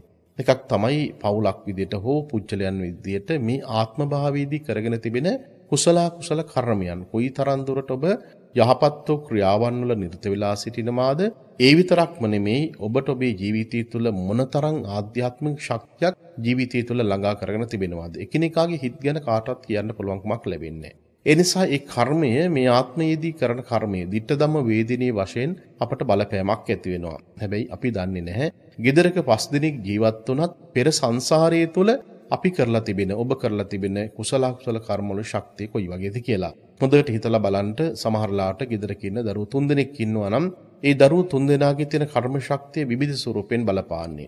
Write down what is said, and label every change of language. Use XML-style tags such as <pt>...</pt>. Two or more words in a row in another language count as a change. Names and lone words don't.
<si>එකක් තමයි පවුලක් විදියට හෝ පුජ්‍යලයන් විදියට මේ ආත්ම භාවයේදී කරගෙන තිබෙන කුසල කර්මයන් කොයිතරම් දුරට ඔබ යහපත් වූ ක්‍රියාවන් වල නිරත වෙලා සිටිනවාද ඒ විතරක්ම නෙමෙයි ඔබට ඔබේ ජීවිතය තුළ මොනතරම් ආධ්‍යාත්මික ශක්තියක් ජීවිතය තුළ ළඟා කරගෙන තිබෙනවාද එකිනෙකාගේ හිත් ගැන කාටවත් කියන්න පුළුවන්කමක් ලැබෙන්නේ නැහැ. ඒ නිසා ඒ කර්මය මේ ආත්මයේදී කරන කර්මය</si> <pi>ditta dhamma වේදිනේ</pi> <si>වශයෙන් අපට බලපෑමක් ඇති වෙනවා. හැබැයි අපි දන්නේ නැහැ. ගෙදරක 5 දිනක් ජීවත් වුණත් පෙර සංසාරයේ තුල අපි කරලා තිබෙන ඔබ කරලා තිබෙන කුසල කර්මවල ශක්තිය කොයි වගේද කියලා. හොඳට හිතලා බලන්න සමහරලාට ගෙදරක ඉන්න දරුවෝ 3 දෙනෙක් ඉන්නවා නම් ඒ දරුවෝ 3 දෙනාගේ තියෙන කර්ම ශක්තිය විවිධ ස්වරූපෙන් බලපාන්නේ.</si>